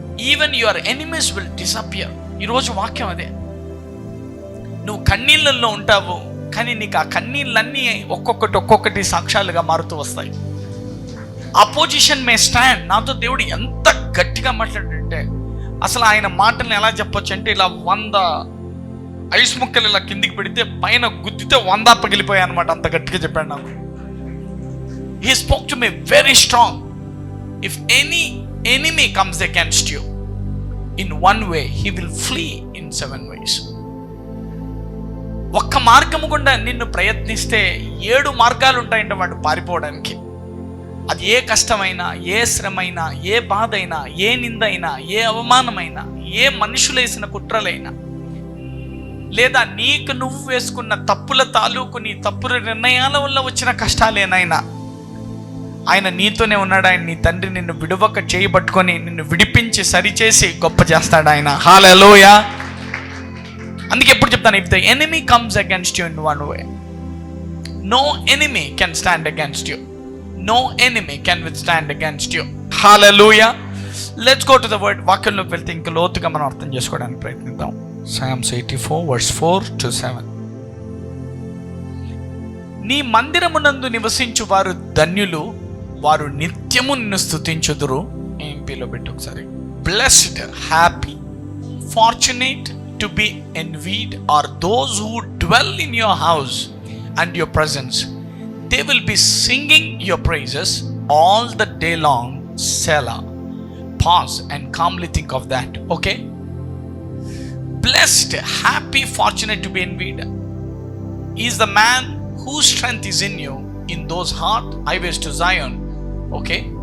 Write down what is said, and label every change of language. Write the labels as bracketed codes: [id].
[en] Even your enemies will disappear. [te] ఈరోజు వాక్యం అదే. నువ్వు కన్నీళ్ళల్లో ఉంటావు, కానీ నీకు ఆ కన్నీళ్ళన్నీ ఒక్కొక్కటి సాక్ష్యాలుగా మారుతూ వస్తాయి. [en] Opposition may stand. [te] నాతో దేవుడు ఎంత గట్టిగా మాట్లాడంటే, అసలు ఆయన మాటల్ని ఎలా చెప్పొచ్చు అంటే, ఇలా 100 ఐస్ ముక్కలు ఇలా కిందికి పెడితే పైన గుద్దితే 100 పగిలిపోయాయి అనమాట, అంత గట్టిగా చెప్పాడు నాకు. [en] He spoke to me very strong. If any enemy comes against you in one way, he will flee in 7 ways. [te] ఒక్క మార్గము గుండా నిన్ను ప్రయత్నిస్తే 7 మార్గాలు ఉంటాయంట వాడు పారిపోవడానికి. అది ఏ కష్టమైనా, ఏ శ్రమైనా, ఏ బాధ అయినా, ఏ నిందైనా, ఏ అవమానమైనా, ఏ మనుషులు వేసిన కుట్రలైనా, లేదా నీకు నువ్వు వేసుకున్న తప్పుల తాలూకు నీ తప్పుల నిర్ణయాల వల్ల వచ్చిన కష్టాలేనైనా ఆయన నీతోనే ఉన్నాడు. ఆయన నీ తండ్రి నిన్ను విడువక చేయబట్టుకొని నిన్ను విడిపించి సరిచేసి గొప్ప చేస్తాడు ఆయన. హల్లెలూయా. అందుకే ఎప్పుడు చెప్తాను, [en] If the enemy comes against you in one way, no enemy can stand against you. No enemy can withstand against you. Hallelujah. Let's go to the word. [te] వాక్యంలోకి వెళ్తే ఇంకా లోతుగా మనం అర్థం చేసుకోవడానికి ప్రయత్నిద్దాం. Psalms 84 verse 4 to 7. నీ మందిరమునందు నివసించు వారు ధన్యులు, వారు నిత్యము నిన్ను స్తుతించుదురు. ఎంపీలో పెట్టి ఒకసారి. [en] Blessed, happy, fortunate to be envied are those who dwell in your house and your presence. They will be singing your praises all the day long. Selah. Pause and calmly think of that. Okay? Blessed, happy, fortunate to be envied is the man whose strength is in you, in those hard highways to Zion. Okay?